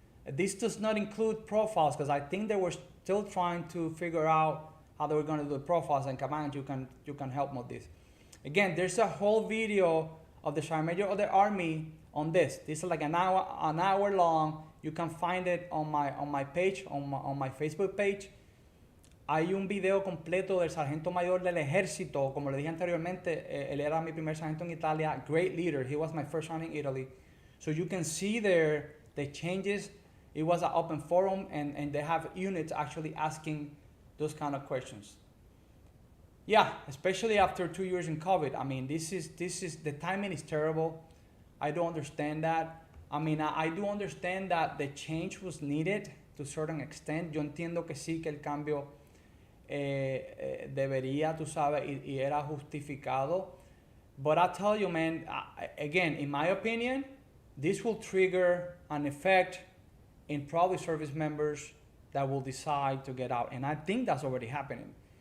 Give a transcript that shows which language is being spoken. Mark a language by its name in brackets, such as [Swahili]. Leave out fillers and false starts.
[English] This does not include profiles, because I think they were still trying to figure out how they were going to do the profiles, and Command, you can help me with this. Again, there's a whole video of the Sergeant Major of the Army on this. This is like an hour long. You can find it on my page, on my Facebook page. [Spanish] Hay un video completo del Sargento Mayor del Ejército. Como le dije anteriormente, él era mi primer sargento en Italia. [English] Great leader. He was my first sergeant in Italy. So you can see there the changes. It was an open forum, and they have units actually asking those kind of questions. Yeah, especially after 2 years in COVID. I mean, this is the timing is terrible. I don't understand that. I mean, I do understand that the change was needed to a certain extent. [Spanish] Yo entiendo que sí, que el cambio debería, tú sabes, y era justificado. [English] But I tell you, man, again, in my opinion, this will trigger an effect in probably service members that will decide to get out. And I think that's already happening.